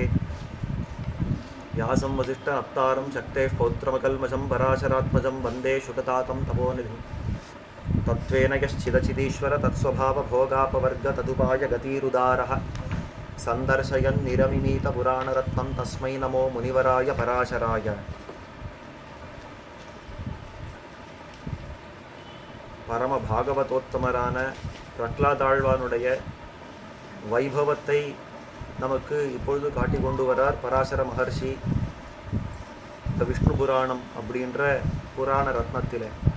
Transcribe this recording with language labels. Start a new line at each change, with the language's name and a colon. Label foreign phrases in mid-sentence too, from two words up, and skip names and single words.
Sanskrit: व्यासं वसिष्ठनप्तारं शक्तेः पौत्रमकल्मषं पराशरात्मजं वन्दे शुकतातं तपोनिधिं। तत्त्वेन यश्चिदचिदीश्वर तत्स्वभावभोगापवर्ग तदुपायगतिरुदारः सन्दर्शयन् निरमिमीतपुराणरत्नं तस्मै नमो मुनिवराय पराशराय।
Tamil: பரம பாகவதோத்தமரான பிரகலாதாழ்வானுடைய வைபவத்தை நமக்கு இப்பொழுது காட்டி கொண்டு வரார் பராசர மகர்ஷி இந்த விஷ்ணு புராணம் அப்படின்ற புராண ரத்னத்தில்.